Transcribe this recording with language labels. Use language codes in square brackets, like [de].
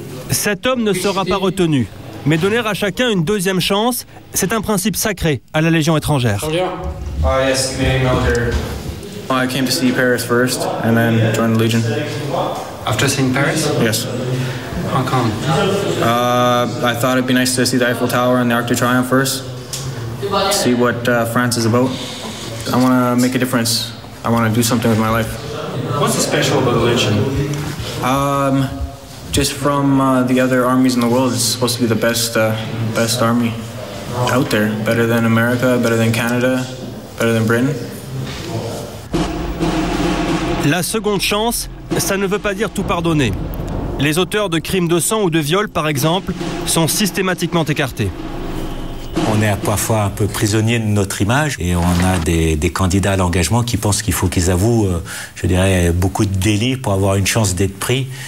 [fr] Cet homme ne sera pas retenu, mais donner à chacun une deuxième chance, c'est un principe sacré à la Légion étrangère. [en] Yes, Canadian military. I came to see Paris first and then joined the Legion. After seeing Paris? Yes. How come? I thought it'd be nice to see the Eiffel Tower and the Arc de Triomphe first. See what France is about. I want to make a difference. I want to do something with my life. What's so special about the Legion? Just from the other armies in the world, it's supposed to be the best army out there. Better than America, better than Canada, better than Britain. [fr] La seconde chance, ça ne veut pas dire tout pardonner. Les auteurs de crimes de sang ou de viol, par exemple, sont systématiquement écartés. On est parfois un peu prisonnier de notre image et on a des candidats à l'engagement qui pensent qu'il faut qu'ils avouent, je dirais, beaucoup de délits pour avoir une chance d'être pris.